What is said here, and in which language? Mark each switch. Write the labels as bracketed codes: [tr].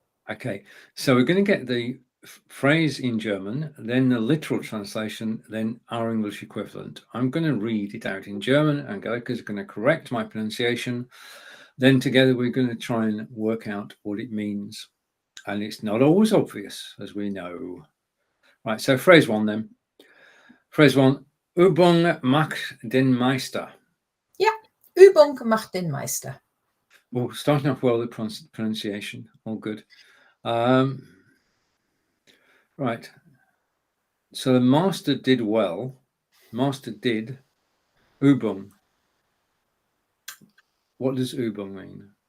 [en] Okay, so we're going to get the phrase in German, then the literal translation, then our English equivalent. I'm going to read it out in German. Angelika is going to correct my pronunciation. Then together we're going to try and work out what it means. And it's not always obvious, as we know. Right, so phrase 1 then. [de] Phrase 1, Übung macht den Meister. Yeah, Übung macht den Meister. [en] Well, starting off well with pronunciation, all good. Right, so the master did well. Master did. Übung. What does Übung mean?